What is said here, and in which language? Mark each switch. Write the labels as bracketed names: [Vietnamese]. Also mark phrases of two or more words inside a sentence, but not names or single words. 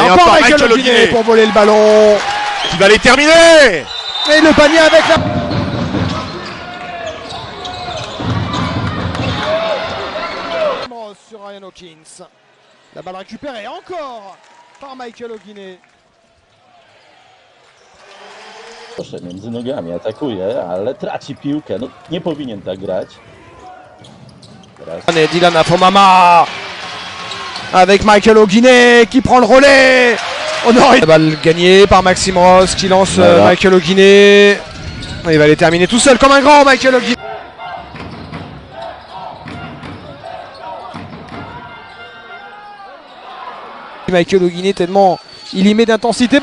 [French] et encore Michael O'Guinney pour voler le ballon. Qui va les terminer! Et le panier avec la... Sur Ryan Hawkins. La balle récupérée encore par Michael O'Guinney. [Polish] Proszę, między nogami atakuje, ale traci piłkę. No, nie powinien tak grać. Teraz [French] Dylan Afomama avec Michael O'Guinney qui prend le relais. La balle gagnée par Maxime Ross qui lance Michael O'Guinney. Il va les terminer tout seul comme un grand Michael O'Guinney. Michael O'Guinney tellement il y met d'intensité.